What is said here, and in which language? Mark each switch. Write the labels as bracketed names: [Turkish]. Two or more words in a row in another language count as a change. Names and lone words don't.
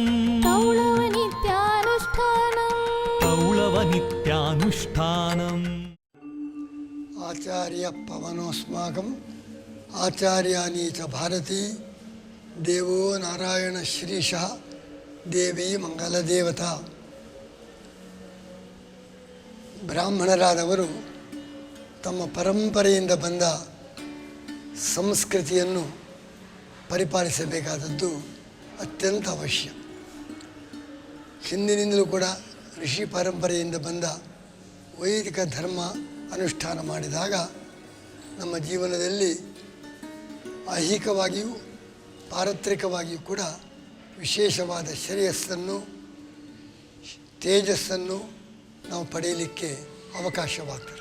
[Sanskrit] तौलव नित्यानुष्ठानम् तौलव नित्यानुष्ठानम् आचार्य पवनोस्माकम् आचार्याणि च भारती देवो नारायण श्रीशः देवी मंगलदेवता [Kannada] ಬ್ರಾಹ್ಮಣರಾದವರು ತಮ್ಮ ಪರಂಪರೆಯಿಂದ ಬಂದ ಸಂಸ್ಕೃತಿಯನ್ನು ಪರಿಪಾಲಿಸಬೇಕಾದದ್ದು ಅತ್ಯಂತ ಅವಶ್ಯ. ಹಿಂದಿನಿಂದಲೂ ಕೂಡ ಋಷಿ ಪರಂಪರೆಯಿಂದ ಬಂದ ವೈದಿಕ ಧರ್ಮ ಅನುಷ್ಠಾನ ಮಾಡಿದಾಗ ನಮ್ಮ ಜೀವನದಲ್ಲಿ ಐಹಿಕವಾಗಿಯೂ ಪಾರತ್ರಿಕವಾಗಿಯೂ ಕೂಡ ವಿಶೇಷವಾದ ಶ್ರೇಯಸ್ಸನ್ನು ತೇಜಸ್ಸನ್ನು ನಾವು ಪಡೆಯಲಿಕ್ಕೆ ಅವಕಾಶವಾಗ್ತದೆ.